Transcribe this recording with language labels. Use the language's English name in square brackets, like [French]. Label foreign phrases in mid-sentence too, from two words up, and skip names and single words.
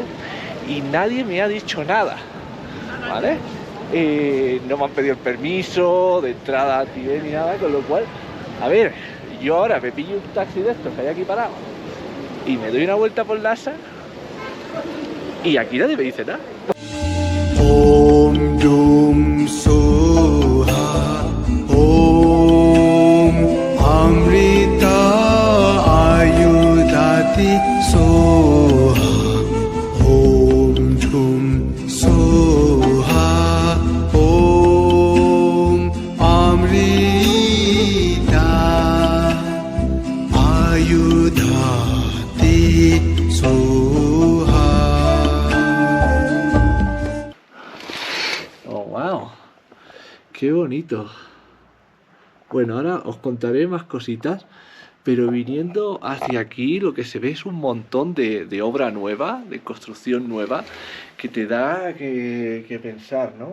[Spanish] Y nadie me ha dicho nada, ¿vale? No me han pedido el permiso de entrada a Tíbet ni nada, con lo cual, a ver, yo ahora me pillo un taxi de estos que hay aquí parado y me doy una vuelta por Lhasa y aquí nadie me dice nada. [Sanskrit] Om Dum Soha, Om Amrita Ayudhati Soha, Om Dum Soha, Om Amrita Ayudhati Soha. [Spanish] Qué bonito. Bueno, ahora os contaré más cositas, pero viniendo hacia aquí lo que se ve es un montón de obra nueva, de construcción nueva, que te da que pensar, ¿no?